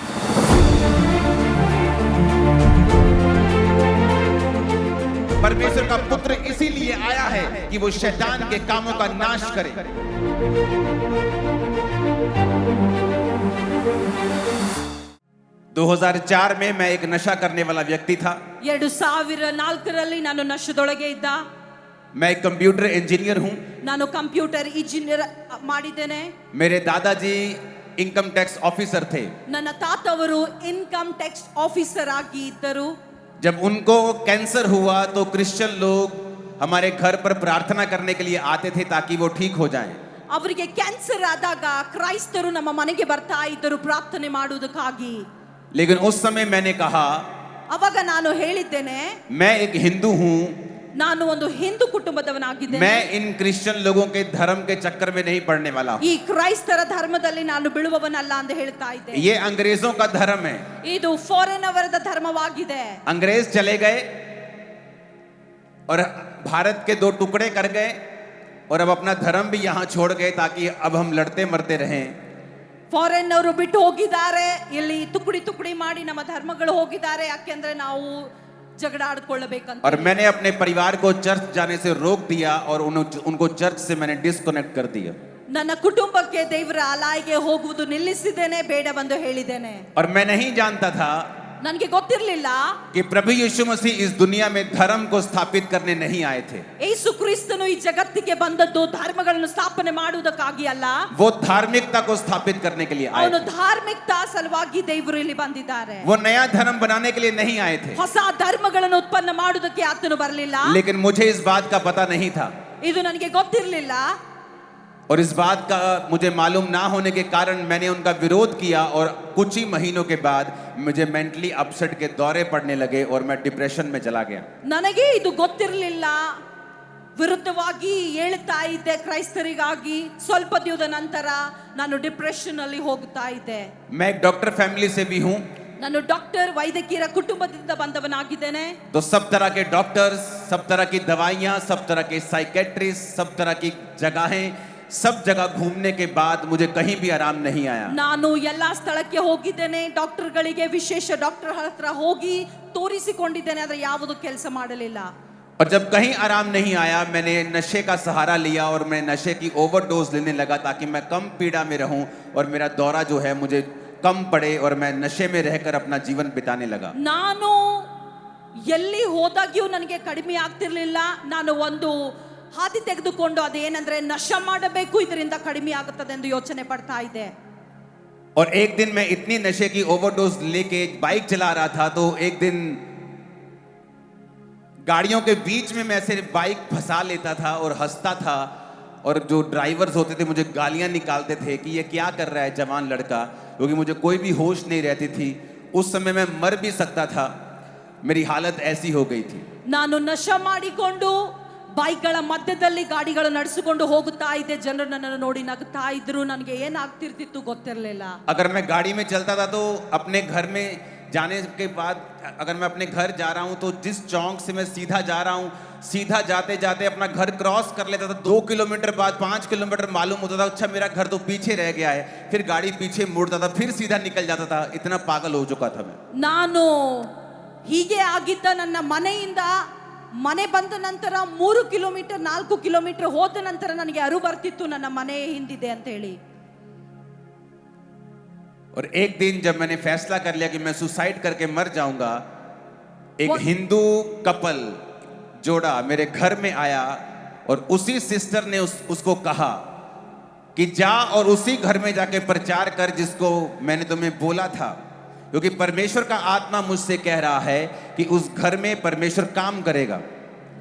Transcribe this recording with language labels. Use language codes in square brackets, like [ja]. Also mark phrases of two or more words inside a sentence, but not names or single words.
[hi] परमेश्वर का पुत्र इसीलिए आया है कि वो शैतान के कामों का नाश करे। दो 2004 में मैं एक नशा करने वाला व्यक्ति था। [kn] 2004ರಲ್ಲಿ ನಾನು ನಶದೊಳಗೆ ಇದ್ದ। [hi] मैं एक [en] computer engineer [hi] हूं। [kn] ನಾನು [en] computer engineer [kn] ಮಾಡಿದ್ದೇನೆ। [hi] मेरे दादाजी [en] income tax officer [hi] थे। [kn] ನನ್ನ ತಾತವರು [en] income tax officer [kn] ಆಗಿ ಇದ್ದರು। [hi] जब उनको कैंसर हुआ तो क्रिश्चियन लोग हमारे घर पर प्रार्थना करने के लिए आते थे ताकि वो ठीक हो जाएं। [kn] ಅವರಿಗೆ ಕ್ಯಾನ್ಸರ್ ಆದಾಗ ಕ್ರೈಸ್ತರು ನಮ್ಮ ಮನೆಗೆ ಬರ್ತಾ ಇದ್ದರು ಪ್ರಾರ್ಥನೆ ಮಾಡುವುದಕ್ಕಾಗಿ। [hi] लेकिन उस समय मैंने कहा, [kn] ಅವಾಗ ನಾನು ಹೇಳಿದ್ದೇನೆ, [hi] मैं एक हिंदू हूं, [kn] ನಾನು ಒಂದು ಹಿಂದೂ ಕುಟುಂಬದವನಾಗಿದ್ದೇನೆ, [hi] मैं इन क्रिश्चियन लोगों के धर्म के चक्कर में नहीं पड़ने वाला हूं। [kn] ಈ ಕ್ರೈಸ್ತರ ಧರ್ಮದಲ್ಲಿ ನಾನು ಬೀಳುವವನಲ್ಲ ಅಂತ ಹೇಳ್ತಾ ಇದ್ದೆ। [hi] ये अंग्रेजों का धर्म है, [kn] ಇದು ಫಾರಿನ್ ಅವರದ ಧರ್ಮವಾಗಿದೆ। [hi] अंग्रेज चले गए और भारत के 2 टुकड़े कर गए और अब अपना धर्म भी यहां छोड़ गए ताकि अब हम लड़ते मरते रहें। [kn] ಫಾರಿನ್ ಅವರು ಬಿಟ್ಟು ಹೋಗಿದ್ದಾರೆ, ಇಲ್ಲಿ ತುಕಡಿ ತುಕಡಿ ಮಾಡಿ ನಮ್ಮ ಧರ್ಮಗಳು ಹೋಗಿದ್ದಾರೆ, ಯಾಕೆಂದ್ರೆ ನಾವು ಜಗಳ ಆಡ್ಕೊಳ್ಳಬೇಕಂತ। [hi] और मैंने अपने परिवार को चर्च जाने से रोक दिया और उनको चर्च से मैंने डिस्कनेक्ट कर दिया। [kn] ನನ್ನ ಕುಟುಂಬಕ್ಕೆ ದೇವರ ಆಲಯಕ್ಕೆ ಹೋಗುವುದು ನಿಲ್ಲಿಸಿದ್ದೇನೆ, ಬೇಡವೆಂದು ಹೇಳಿದ್ದೇನೆ। [hi] और मैं नहीं जानता था [kn] ನನಗೆ ಗೊತ್ತಿರಲಿಲ್ಲ [hi] कि प्रभु यीशु मसीह इस दुनिया में धर्म को स्थापित करने नहीं आए थे। [kn] ಯೇಸು ಕ್ರಿಸ್ತನು ಈ ಜಗತ್ತಿಗೆ ಬಂದದ್ದು ಧರ್ಮಗಳನ್ನು ಸ್ಥಾಪನೆ ಮಾಡುವುದಕ್ಕಾಗಿ ಅಲ್ಲ, [hi] वो धार्मिकता को स्थापित करने के लिए आए [kn] ಅವನು [hi] थे। [kn] ಧಾರ್ಮಿಕತಾ ಸಲುವಾಗಿ ದೇವರು ಇಲ್ಲಿ ಬಂದಿದ್ದಾರೆ। [hi] वो नया धर्म बनाने के लिए नहीं आए थे। [kn] ಹೊಸ ಧರ್ಮಗಳನ್ನು ಉತ್ಪನ್ನ ಮಾಡುವುದಕ್ಕೆ ಆತನು ಬರಲಿಲ್ಲ। [hi] लेकिन मुझे इस बात का पता नहीं था, [kn] ಇದು ನನಗೆ ಗೊತ್ತಿರಲಿಲ್ಲ। [hi] और इस बात का मुझे मालूम ना होने के कारण मैंने उनका विरोध किया और कुछ ही महीनों के बाद मुझे [en] mentally upset [hi] के दौरे पड़ने लगे और मैं डिप्रेशन में चला गया। [kn] ನನಗೆ ಇದು ಗೊತ್ತಿರಲಿಲ್ಲ, ವಿರುದ್ಧವಾಗಿ ಹೇಳ್ತಾ ಇದ್ದೆ ಕ್ರೈಸ್ತರಿಗಾಗಿ। ಸ್ವಲ್ಪ ದಿನದ ನಂತರ ನಾನು ಡಿಪ್ರೆಷನ್ ಅಲ್ಲಿ ಹೋಗ್ತಾ ಇದ್ದೆ। [hi] मैं एक [en] doctor family [hi] से भी हूं, [kn] ನಾನು ಡಾಕ್ಟರ್ ವೈದ್ಯಕೀಯ ಕುಟುಂಬದಿಂದ ಬಂದವನಾಗಿದ್ದೇನೆ। [hi] तो सब तरह के डॉक्टर्स, सब तरह की दवाइयां, सब तरह के साइकेट्रिस्ट, सब तरह की जगहें, सब जगह घूमने के बाद मुझे कहीं भी आराम नहीं आया। [kn] ನಾನು ಎಲ್ಲಾ ಸ್ಥಳಕ್ಕೆ ಹೋಗಿದ್ದೇನೆ, ಡಾಕ್ಟರ್ಗಳಿಗೆ ವಿಶೇಷ ಡಾಕ್ಟರ್ ಹತ್ರ ಹೋಗಿ ತೋರಿಸಿಕೊಂಡಿದ್ದೇನೆ, ಆದರೆ ಯಾವುದು ಕೆಲಸ ಮಾಡಲಿಲ್ಲ। [hi] और जब कहीं आराम नहीं आया, मैंने नशे का सहारा लिया और मैं नशे की ओवरडोज लेने लगा ताकि मैं कम पीड़ा में रहूं और मेरा दौरा जो है मुझे कम पड़े और मैं नशे में रहकर अपना जीवन बिताने लगा। [kn] ನಾನು ಎಲ್ಲಿ ಹೋದಾಗ್ಯೂ ನನಗೆ ಕಡಿಮೆ ಆಗ್ತಿರ್ಲಿಲ್ಲ। ನಾನು ಒಂದು ಹಾದಿ ತೆಗೆದುಕೊಂಡು ಅದೇನೆಂದ್ರೆ ನಶೆ ಮಾಡಬೇಕು, ಇದರಿಂದ ಕಡಿಮೆ ಆಗುತ್ತದೆ ಎಂದು ಯೋಚನೆ ಪಡ್ತಾ ಇದ್ದೆ। [hi] और एक दिन मैं इतनी नशे की ओवरडोज लेके बाइक चला रहा था, तो एक दिन गाड़ियों के बीच में मैं ऐसे बाइक फंसा लेता था और हंसता था, और जो ड्राइवर्स होते थे मुझे गालियां निकालते थे कि ये क्या कर रहा है जवान लड़का, क्योंकि मुझे कोई भी होश नहीं रहती थी। उस समय मैं मर भी सकता था, मेरी हालत ऐसी हो गई थी। [kn] ನಾನು ನಶೆ ಮಾಡಿಕೊಂಡು ಬೈಕ್ಗಳ ಮಧ್ಯದಲ್ಲಿ ಗಾಡಿಗಳು ನಡೆಸಿಕೊಂಡು ಹೋಗುತ್ತಾ ಇದ್ದೆ, ಜನರು ನನ್ನನ್ನು ನೋಡಿ ನಗ್ತಾ ಇದ್ರು, ನನಗೆ ಏನಾಗ್ತಿರ್ತಿತ್ತು ಗೊತ್ತಿರಲಿಲ್ಲ। [hi] अगर मैं गाड़ी में चलता था तो अपने घर में जाने के बाद, अगर मैं अपने घर जा रहा हूं तो जिस चौक से मैं सीधा जा रहा हूं, सीधा जाते जाते अपना घर क्रॉस कर लेता था। 2 किलोमीटर बाद 5 किलोमीटर मालूम होता था, अच्छा मेरा घर तो पीछे रह गया है, फिर गाड़ी पीछे मुड़ता था, फिर सीधा निकल जाता था। इतना पागल हो चुका था मैं। [kn] ನಾನು ಹೀಗೆ ಆಗಿದ್ದ ನನ್ನ ಮನೆಯಿಂದ ಮನೆ ಬಂದ ನಂತರ 3 ಕಿಲೋಮೀಟರ್ 4 ಕಿಲೋಮೀಟರ್ ಹೋದ ನಂತರ ನನಗೆ ಅರು ಬರ್ತಿತ್ತು ನನ್ನ ಮನೆ ಹಿಂದಿದೆ ಅಂತ ಹೇಳಿ। [hi] और एक दिन जब मैंने फैसला कर लिया कि मैं सुसाइड करके मर जाऊंगा, एक हिंदू कपल जोड़ा मेरे घर में आया और उसी सिस्टर ने उसको कहा कि जा और उसी घर में जाके प्रचार कर जिसको मैंने तुम्हें बोला था, क्योंकि परमेश्वर का आत्मा मुझसे कह रहा है कि उस घर में परमेश्वर काम करेगा।